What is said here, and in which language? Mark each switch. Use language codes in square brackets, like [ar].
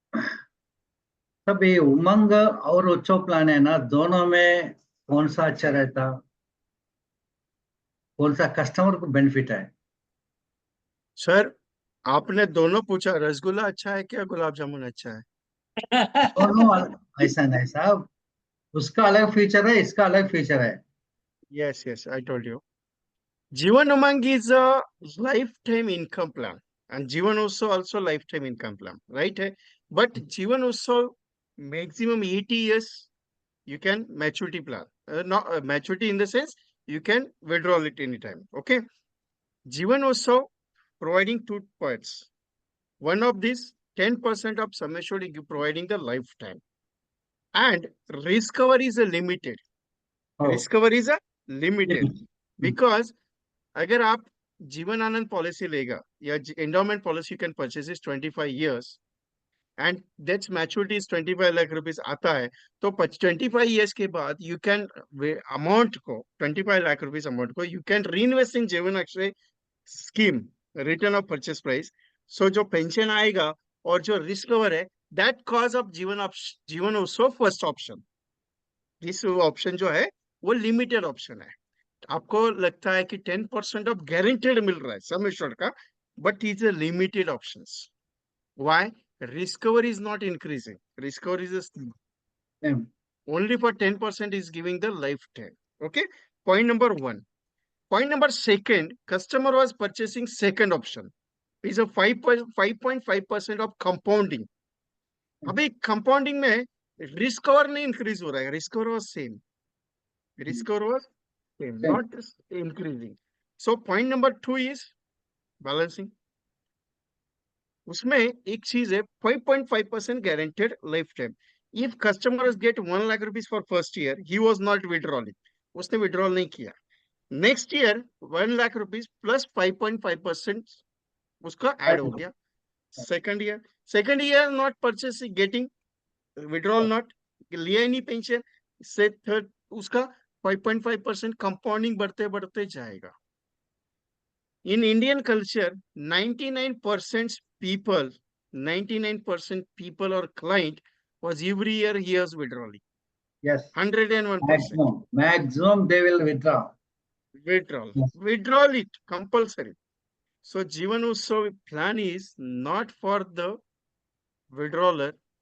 [hi] सब ये उमंग और उत्सव प्लान है ना, दोनों में कौन सा अच्छा रहता, कौन सा कस्टमर को बेनिफिट है? सर, आपने दोनों पूछा. रसगुल्ला अच्छा है क्या गुलाब जामुन अच्छा है? दोनों ऐसा नहीं साहब, उसका अलग फीचर है, इसका अलग फीचर है. [en] Yes, I told you. Jeevan Umang is a lifetime income plan, and Jeevan also lifetime income plan, right? But Jeevan also maximum 80 years you can maturity plan. Not maturity in the sense you can withdraw it anytime. Okay. Jeevan also providing 2 points. One of these 10% of sum assured providing the lifetime, and risk cover is a limited. Risk cover is a limited because [hi] अगर आप Jeevan Anand policy लेगा [en] या endowment policy can purchase is 25 years and that's maturity is 25 lakh rupees [hi] आता है, तो [en] 25 years के बाद you can amount को 25 lakh rupees अमाउंट को you can reinvest in Jeevan Akshay scheme return of purchase price. [hi] सो जो पेंशन आएगा और जो रिस्क कवर है [en] that cause of [hi] जीवन also first option. This option जो है वो लिमिटेड ऑप्शन है. आपको लगता है कि 10% ऑफ गारंटेड मिल रहा है सम एश्योर्ड का, [en] But is a limited options. Why? Risk cover is not increasing. Risk cover is only for 10% is giving the lifetime. Okay, point number 1. Point number 2, customer was purchasing second option is a 5.5% of compounding. [hi] अभी compounding में risk cover नहीं increase हो रहा है, [en] risk cover was same. Risk cover was same, not increasing. So point number 2 is balancing. [hi] उसमें एक चीज है 5.5% guaranteed lifetime. [en] If customers get 1 lakh rupees for first year, he was not withdrawing. [hi] उसने withdrawal नहीं किया. [en] Next year 1 lakh rupees plus 5.5% [hi] उसका add हो गया. [en] Second year not purchasing, getting [hi] withdrawal not लिया ही नहीं पेंशन से थर्ड उसका 5.5% कंपाउंडिंग बढ़ते बढ़ते जाएगा. [en] In Indian culture, 99% people, 99% people or client was every year he was withdrawing. Yes. 101% Maximum they will withdraw. withdrawal. Yes. Withdrawal it compulsory. So Jivan Utsav plan is not for the withdrawer.